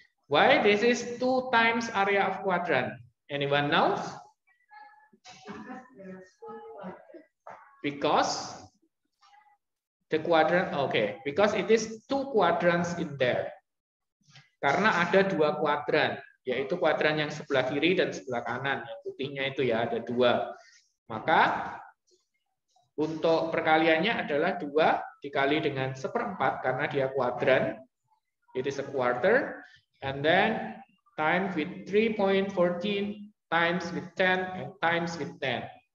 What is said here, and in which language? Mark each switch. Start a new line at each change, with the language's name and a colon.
English: Why this is 2 times area of quadrant? Anyone knows? Because the quadrant, okay, because it is 2 quadrants in there.
Indonesian: Karena ada 2 kuadran, yaitu kuadran yang sebelah kiri dan sebelah kanan. Yang putihnya itu ya ada 2. Maka untuk perkaliannya adalah 2 dikali dengan 1/4 karena dia kuadran.
English: It is a quarter. And then times with 3.14 times with 10 and times with 10.